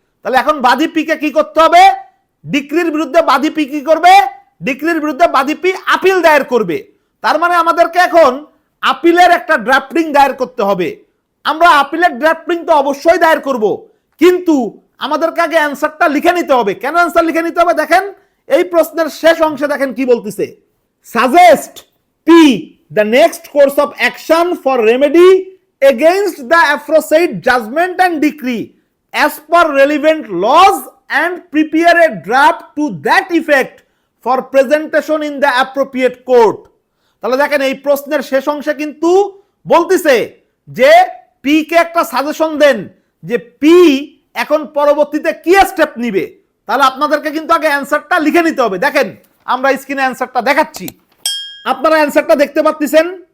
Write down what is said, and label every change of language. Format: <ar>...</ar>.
<bn>তাহলে এখন বাদী পি কে কি করতে হবে, ডিক্রির বিরুদ্ধে বাদী পি কি করবে, ডিক্রির বিরুদ্ধে বাদী পি আপিল দায়ের করবে। তার মানে আমাদেরকে এখন আপিলের একটা ড্রাফটিং দায়ের করতে হবে। আমরা আপিলের ড্রাফটিং তো অবশ্যই দায়ের করব, কিন্তু আমাদেরকে আগে অ্যানসারটা লিখে নিতে হবে। কেন অ্যানসার লিখে নিতে হবে, দেখেন এই প্রশ্নের শেষ অংশে দেখেন কি বলতেছে,</bn> <en>Suggest P the next course of action for remedy against the aforesaid judgment and decree as per relevant laws and prepare a draft to that effect for presentation in the appropriate court।</en> <bn>তাহলে দেখেন এই প্রশ্নের শেষ অংশে কিন্তু বলতেছে যে P K একটা সাজেশন দেন যে পি এখন পরবর্তীতে কি স্টেপ নিবে। তাহলে আপনাদেরকে কিন্তু আগে অ্যানসারটা লিখে নিতে হবে। দেখেন আমরা স্ক্রিনে অ্যানসারটা দেখাচ্ছি, আপনারা অ্যানসারটা দেখতে পাচ্ছেন।</bn>